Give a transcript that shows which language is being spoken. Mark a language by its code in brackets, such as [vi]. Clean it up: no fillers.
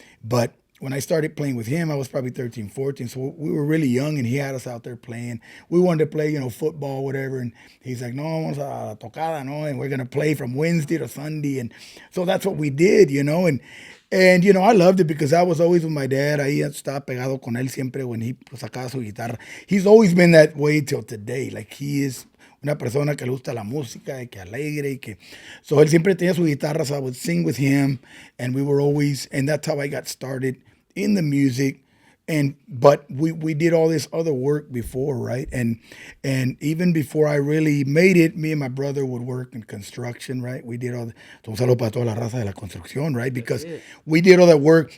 [en] But when I started playing with him, I was probably 13, 14. So we were really young, and he had us out there playing. We wanted to play, football, whatever. And he's like, no, [es] vamos a la tocada, no? [en] And we're going to play from Wednesday to Sunday. And so that's what we did, And And, you know, I loved it because I was always with my dad. [es] Ahí estaba pegado con él siempre [en] when he [es] sacaba su guitarra. [en] He's always been that way till today. Like, he is [es] una persona que le gusta la música y que alegre y que... [en] So, [es] él siempre tenía su guitarra, [en] so I would sing with him. And we were always... And that's how I got started in the music. But we did all this other work before, right? And even before I really made it, me and my brother would work in construction, right? We did all [es] un saludo para toda la raza de la construcción, [en] right? Because we did all that work.